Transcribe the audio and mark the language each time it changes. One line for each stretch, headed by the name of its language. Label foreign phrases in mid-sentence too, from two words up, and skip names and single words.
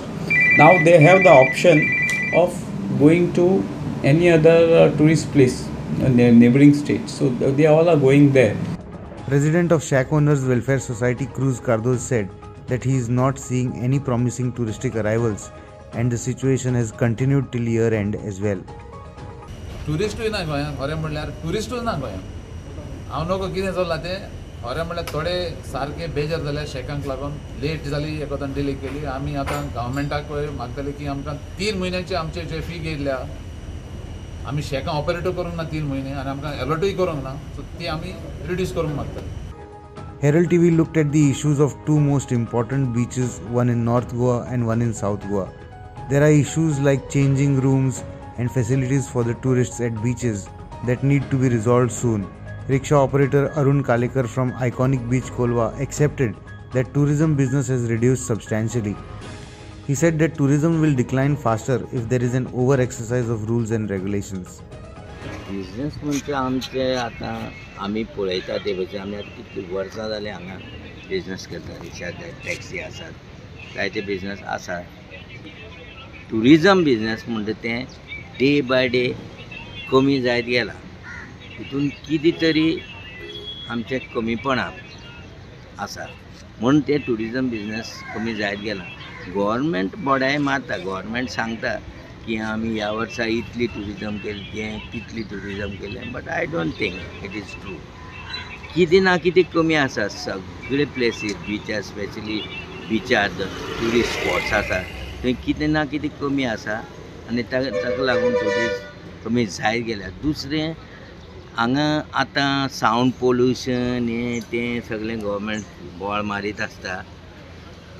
English: Now they have the option of going to any other tourist place in their neighboring states. So they all are going there. President of Shack Owners Welfare Society Cruz Cardoz said that he is not seeing any promising touristic arrivals, and the situation has continued till year end as well.
Konkani: टुरिस्टूय ना गोंयांत खरें म्हणल्यार टुरिस्टूच ना गोंयांत. हांव नको कितें चल्लां तें खरें म्हणल्यार थोडे सारके बेजार जाले शेकांक लागून लेट जाली एकोदान डिले केली. आमी आतां गव्हर्मेंटाक मागतले की आमकां 3 म्हयन्याची आमचे जे फी घेयल्या आमी शेकां ऑपरेटूय करूंक ना 3 म्हयने आनी आमकां अलॉटूय करूंक ना. सो ती आमी रिड्यूस करूंक मागतले.
English: Herald TV looked at the issues of two most important beaches, one in North Goa and one in South Goa. There are issues like changing rooms and facilities for the tourists at beaches that need to be resolved soon. Rickshaw operator Arun Kalekar from iconic beach Kolwa accepted that tourism business has reduced substantially. He said that tourism will decline faster if there is an over-exercise of rules and regulations.
Konkani: बिजनेस म्हणजे आमचे आतां आमी पळयता ते भशेन आमी आतां कितलीं वर्सां जालीं हांगा बिजनेस करता. रिक्षा टॅक्सी आसात, जायते बिजनेस आसात. टुरिजम बिजनेस म्हणटा तें
English: day by day
Konkani: कमी जायत गेलां. हितून कितें तरी आमचें कमीपणां आसा म्हूण तें टुरिजम बिजनेस कमी जायत गेलां. गव्हर्मेंट बोडाय मारता, गव्हर्मेंट सांगता की आमी ह्या वर्सा इतली टुरिजम केली, तें तितली टुरिजम केलें,
English: But I don't think it is true.
Konkani: कितें ना कितें कमी आसा. सगळे प्लेसीस बिचार, स्पेशली बिचार
English: tourist spots
Konkani: आसा थंय कितें ना कितें कमी आसा आनी ताका लागून टुरिस्ट कमी जायत गेल्या. दुसरें हांगा आतां
English: sound pollution
Konkani: हें तें सगळें गव्हर्मेंट बोवाळ मारीत आसता.